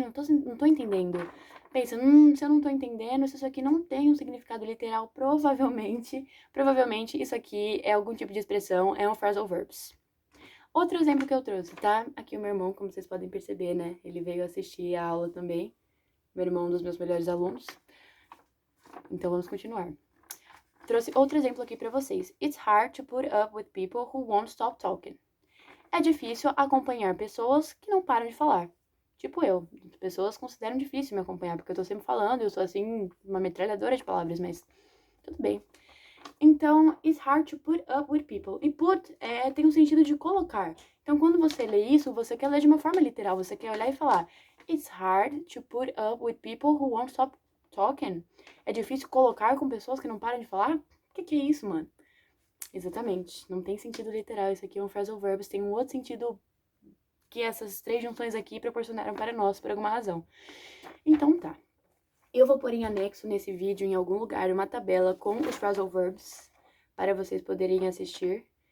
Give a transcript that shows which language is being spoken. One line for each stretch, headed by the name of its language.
Portuguese: Não tô entendendo. Pensa, se eu não tô entendendo, se isso aqui não tem um significado literal, provavelmente isso aqui é algum tipo de expressão, é um phrasal verbs. Outro exemplo que eu trouxe, tá? Aqui o meu irmão, como vocês podem perceber, né? Ele veio assistir a aula também. Meu irmão é um dos meus melhores alunos. Então, vamos continuar. Trouxe outro exemplo aqui pra vocês.
English: It's hard to put up with people who won't stop talking.
Portuguese: É difícil acompanhar pessoas que não param de falar. Tipo eu. Pessoas consideram difícil me acompanhar, porque eu tô sempre falando, eu sou assim, uma metralhadora de palavras, mas tudo bem.
English: Então, it's hard to put up with people.
Portuguese: E put tem um sentido de colocar. Então, quando você lê isso, você quer ler de uma forma literal. Você quer olhar e falar,
English: it's hard to put up with people who won't stop talking.
Portuguese: É difícil colocar com pessoas que não param de falar? O que é isso, mano? Exatamente. Não tem sentido literal. Isso aqui é um phrasal verbs. Tem um outro sentido que essas 3 junções aqui proporcionaram para nós, por alguma razão. Então, tá. Eu vou pôr em anexo nesse vídeo, em algum lugar, uma tabela com os phrasal verbs para vocês poderem assistir.